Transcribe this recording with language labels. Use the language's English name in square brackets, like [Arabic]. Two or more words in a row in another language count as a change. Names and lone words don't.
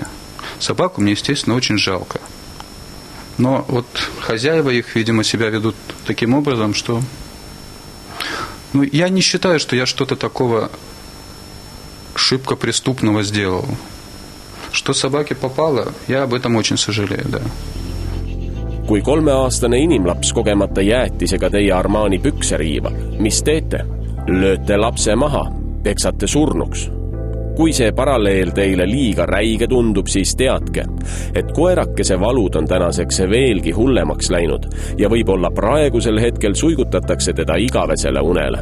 [Russian] Собаку мне, естественно, очень жалко. Но вот хозяева их, видимо, себя ведут таким образом, что... Ну, я не считаю, что я что-то такого шибко преступного сделал. Что собаке попало, я об этом очень сожалею, да. [Estonian] Kui 3-aastane inimlaps kogemata jäätisega teie Armani pükse riivab, mis teete? Lööte lapse maha, peksate surnuks. Kui see paralleel teile liiga räige tundub, siis teadke, et koerakese valud on tänaseks veelgi hullemaks läinud ja võib-olla praegusel hetkel suigutatakse teda igavesele unele.